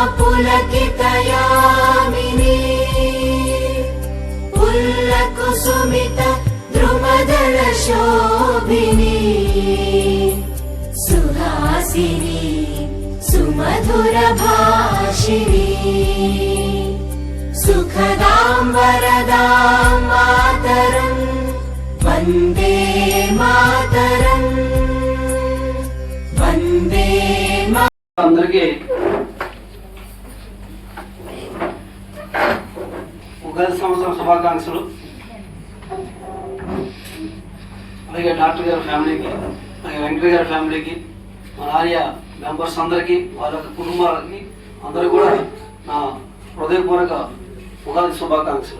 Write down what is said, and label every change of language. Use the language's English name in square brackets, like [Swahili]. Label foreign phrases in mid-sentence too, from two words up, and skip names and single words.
[Sanskrit] पुलकितयामिनी पुल्लकुसुमित द्रुमदल शोभिनी सुहासिनी सुमधुर भाषिणी सुखदां वरदां मातरम् वन्दे मातरम् वन्दे [Telugu] అందరికీ ఉగాది సంవత్సరం శుభాకాంక్షలు. అలాగే డాక్టర్ గారి ఫ్యామిలీకి, అలాగే వెంకట గారి ఫ్యామిలీకి, మన ఆర్య మెంబర్స్ అందరికీ, వాళ్ళ యొక్క కుటుంబాలకి అందరూ కూడా నా హృదయపూర్వక ఉగాది శుభాకాంక్షలు.